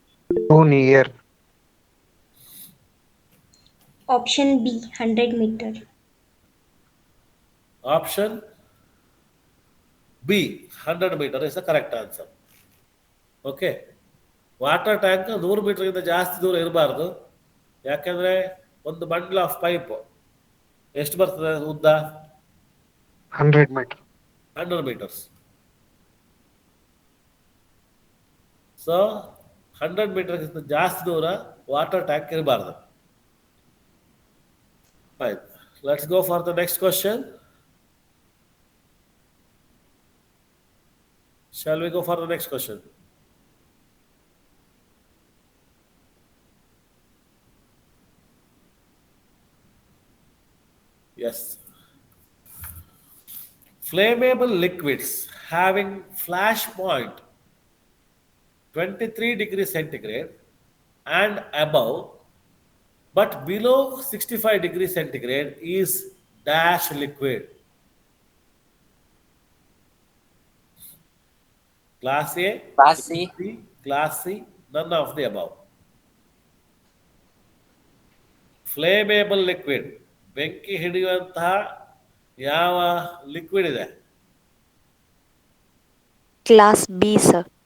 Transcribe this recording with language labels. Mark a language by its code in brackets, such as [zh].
[en] Too near. Option B. 100 meter. Option B, 100 meter is the correct answer. [kn] Okay, water tank 100 ಮೀಟರ್ಗಿಂತ ಜಾಸ್ತಿ ದೂರ ಇರಬಾರ್ದು. ಯಾಕೆಂದರೆ ಒಂದು ಬಂಡಲ್ ಆಫ್ ಪೈಪ್ ಎಷ್ಟು ಬರ್ತದೆ ಉದ್ದ? [en] 100 meter. 100 meters. So [kn] 100 ಮೀಟರ್ಗಿಂತ ಜಾಸ್ತಿ ದೂರ ವಾಟರ್ ಟ್ಯಾಂಕ್ ಇರಬಾರ್ದು. [en] Fine. Let's go for the next question. Shall we go for the next question? Yes. Flammable liquids having flash point 23 degrees centigrade and above but below 65 degrees centigrade is dash liquid. Class A, Class Class C. B, Class C, none of the above. [kn] Flammable liquid ಬೆಂಕಿ ಹಿಡಿಯುವಂತಹ ಯಾವ liquid ಇದೆ? [en] Class B, sir.